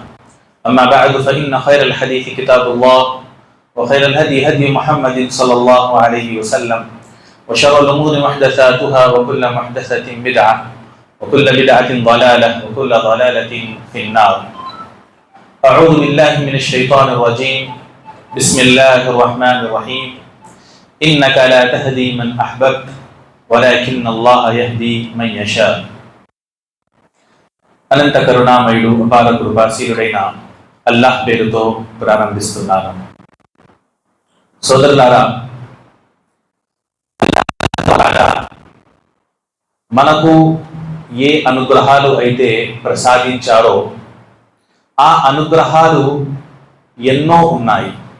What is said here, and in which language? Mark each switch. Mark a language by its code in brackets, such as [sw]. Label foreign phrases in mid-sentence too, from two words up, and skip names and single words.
[ar] أما بعد، فإن خير الحديث كتاب الله، وخير الهدي هدي محمد صلى الله عليه وسلم، وشر الأمور محدثاتها، وكل محدثة بدعة، وكل بدعة ضلالة، وكل ضلالة في النار. أعوذ بالله من الشيطان الرجيم. بسم الله الرحمن الرحيم. إنك لا تهدي من أحببت ولكن الله يهدي من يشاء. [te] అనంత కరుణామయుడు అపార కృపాశీలుడైన అల్లాహ్ పేరుతో ప్రారంభిస్తున్నాను. సోదరులారా, మనకు ఏ అనుగ్రహాలు అయితే ప్రసాదించారో ఆ అనుగ్రహాలు ఎన్నో ఉన్నాయి.